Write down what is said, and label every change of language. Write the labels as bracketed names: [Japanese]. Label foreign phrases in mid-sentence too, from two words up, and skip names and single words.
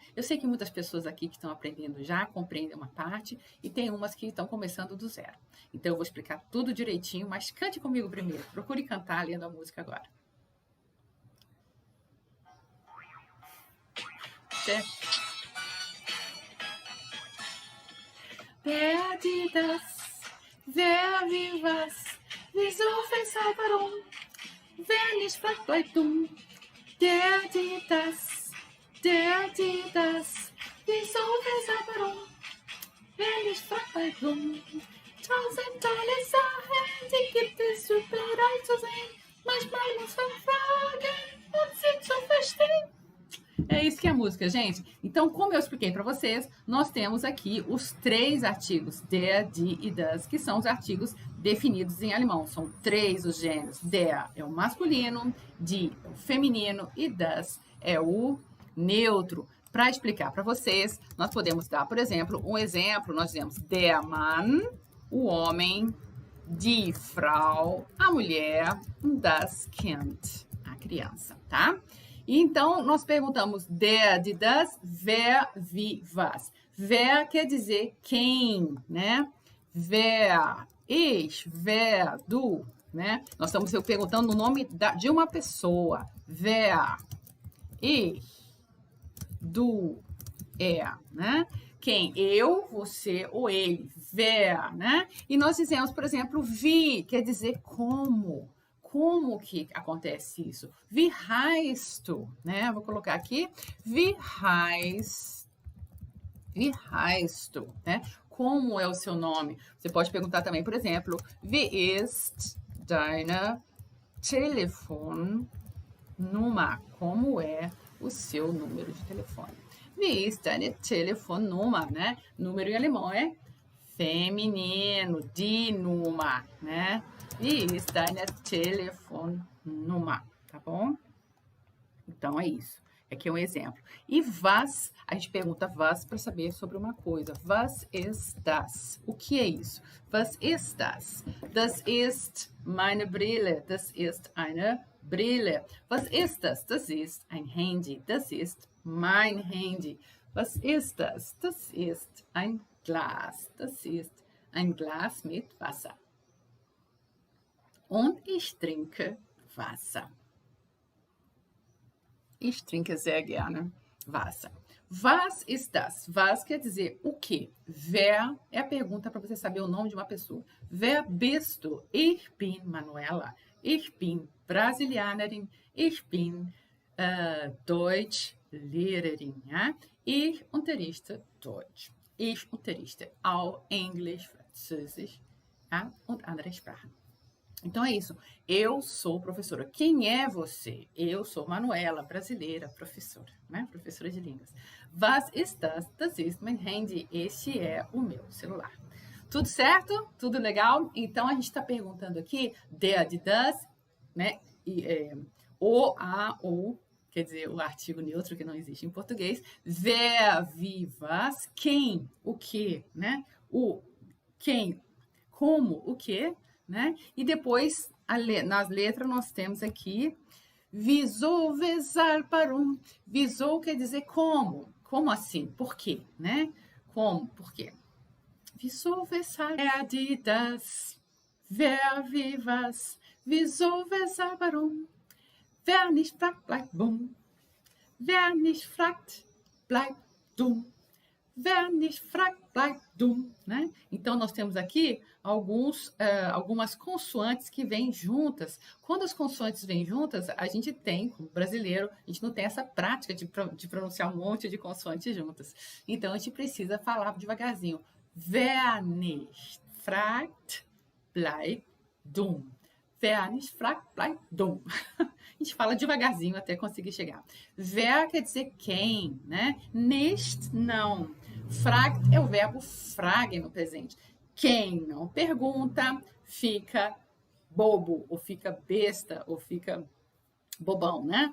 [Portuguese] Eu sei que muitas pessoas aqui que estão aprendendo já compreendem uma parte e tem umas que estão começando do zero. Então eu vou explicar tudo direitinho, mas cante comigo primeiro. Procure cantar lendo a música agora. Certo? [German] wer die das, wer wie was, wieso, weshalb, warum, wer nicht fragt, bleibt dumm. Der, die, das, wieso, weshalb, warum, wer nicht fragt, bleibt dumm. 1000 tolle Sachen, die gibt es überall zu sehen. Manchmal muss man fragen und sie zu verstehen. [Portuguese] É isso que é a música, gente. Então, como eu expliquei para vocês, nós temos aqui os 3 artigos, [German] der, die [Portuguese] e das, que são os artigos definidos em alemão. São 3 os gêneros. Der é o masculino, die é o feminino e das é o neutro. Para explicar para vocês, nós podemos dar, por exemplo, nós dizemos [German] der Mann, [Portuguese] o homem, [German] die Frau, [Portuguese] a mulher, [German] das Kind, [Portuguese] a criança, tá? E então, nós perguntamos [German] der, die, das, wer, wie, was. [Portuguese] Wer quer dizer quem, né? [German] Wer, ich, wer, du, [Portuguese] né? Nós estamos perguntando o nome de uma pessoa. [German] Wer, ich, du, [Portuguese] er, né? Quem? Eu, você ou ele. Wer, né? E nós dizemos, por exemplo, wie, quer dizer como. Como que acontece isso? [German] Wie heißt du? [Portuguese] Né? Vou colocar aqui. [German] Wie heißt du? [Portuguese] Né? Como é o seu nome? Você pode perguntar também, por exemplo, [German] wie ist deine Telefonnummer? [Portuguese] Como é o seu número de telefone? [German] Wie ist deine Telefonnummer? [Portuguese] Né? Número em alemão é feminino, [German] die Nummer, né? Wie ist deine Telefonnummer? [Portuguese] Tá bom? Então, é isso. Aqui é um exemplo. E was, a gente pergunta was para saber sobre uma coisa. [German] Was ist das? [Portuguese] O que é isso? [German] Was ist das? Das ist meine Brille. Das ist eine Brille. Was ist das? Das ist ein Handy. Das ist mein Handy. Was ist das? Das ist ein Glas. Das ist ein Glas mit Wasser. Und ich trinke Wasser. Ich trinke sehr gerne Wasser. Was ist das? [Portuguese] Was quer dizer o quê? Wer é a pergunta para você saber o nome de uma pessoa. [German] Wer bist du? Ich bin Manuela. Ich bin Brasilianerin. Ich bin Deutschlehrerin. Ja? Ich unterrichte Deutsch. Ich unterrichte auch Englisch, Französisch, ja? Und andere Sprachen. [Portuguese] Então é isso. Eu sou professora. Quem é você? Eu sou Manuela, brasileira, professora, né? Professora de línguas. [German] Was ist das? Das ist mein Handy. [Portuguese] Este é o meu celular. Tudo certo? Tudo legal? Então a gente está perguntando aqui [German] der, die, das, [Portuguese] né? O, a, ou, quer dizer, o artigo neutro que não existe em português. [German] Wer, wie, was, [Portuguese] quem, o que, né? O, quem, como, o que, né? E depois, nas letras, nós temos aqui [German] wieso, weshalb, warum. [Portuguese] Wieso quer dizer como. Como assim? Por quê? Né? Como? Por quê? [German] Wieso, weshalb, wer, die, das, wer, wie, was. Wieso, weshalb, warum. Wer nicht fragt, bleibt bumm. Wer nicht fragt, bleibt dumm. Wer nicht fragt, bleibt dumm, [Portuguese] né? Então, nós temos aqui algumas consoantes que vêm juntas. Quando as consoantes vêm juntas, a gente tem, como brasileiro, a gente não tem essa prática de pronunciar um monte de consoantes juntas. Então, a gente precisa falar devagarzinho. [German] Wer nicht fragt, bleibt dumm. Wer nicht fragt, bleibt dumm. [Portuguese] A gente fala devagarzinho até conseguir chegar. Wer quer dizer quem, né? Nicht, não. Fragt é o verbo fragen no presente. Quem não pergunta fica bobo, ou fica besta, ou fica bobão, né?